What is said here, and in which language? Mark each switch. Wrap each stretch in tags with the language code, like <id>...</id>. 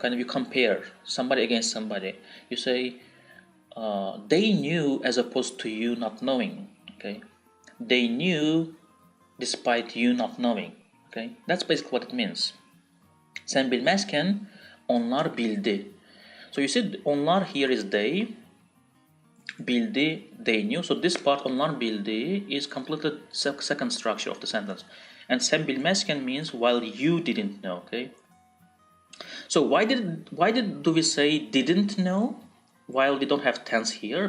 <en>You compare somebody against somebody. You say they knew as opposed to you not knowing. Okay, they knew despite you not knowing. Okay, that's basically what it means.</en> <tr>Sen bilmezken onlar bildi.</tr> <en>So you see, onlar here is they. Bildi, they knew. So this part,</en> <tr>onlar bildi,</tr> <en>is completely second structure of the sentence. And</en> <tr>sen bilmezken</tr> <en>means while you didn't know. Okay. So why do we say didn't know while we don't have tense here?</en>